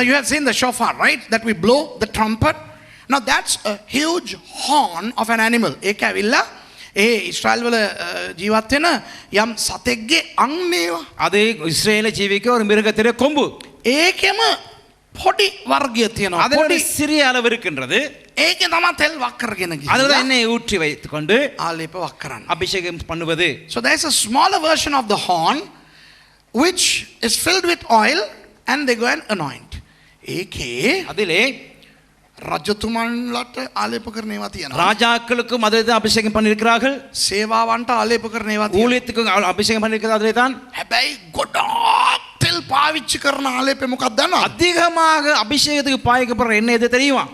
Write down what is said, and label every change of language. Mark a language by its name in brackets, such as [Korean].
[English] Now you have seen the shofar, right? That we blow the trumpet. Now that's a huge horn of an animal. [Sinhala] ඒක ඇවිල්ලා ඒ ඉස්රායල් වල ජීවත් වෙන යම් සතෙක්ගේ අංගේවා. [Tamil] அது இஸ்ரேலில் ஜீவிக்க ஒரு மிருகத்திலே கொம்பு. [Sinhala] ඒකෙම පොඩි වර්ගය තියෙනවා. [Tamil] அதோட சிறிய அளவு இருக்கின்றது. [Sinhala] ඒකේ තමයි තෙල් වක් කරගෙන ගිහින්. [Tamil] அதுல எண்ணெய் ஊற்றி வைத்துக்கொண்டு [Sinhala] ආලේප වක් කරන්න. [Tamil] அபிஷேகம் பண்ணுவது. [English] So there is a smaller version of the horn which is filled with oil and they go and anoint. [Sinhala] ඒකේ [Tamil] அதிலே [Sinhala] රජතුමන්ලට ආලේප කරන ඒවා තියෙනවා. [Tamil] ராஜாக்களுக்கும் அதே தான் அபிஷேகம் பண்ணியிருக்கிறார்கள். [Sinhala] සේවාවන්ට ආලේප කරන ඒවා තියෙනවා. [Tamil] ஊழியத்துக்கும் அபிஷேகம் பண்ணியிருக்கிறது அதிலே தான். [Sinhala] හැබැයි ගොඩාක් තෙල් පාවිච්චි කරන ආලේපේ මොකක්ද දන්නවද? [Tamil] அதிகமாக அபிஷேகத்துக்கு பாய்க்கப்படுற எண்ணெய் எது தெரியுமா?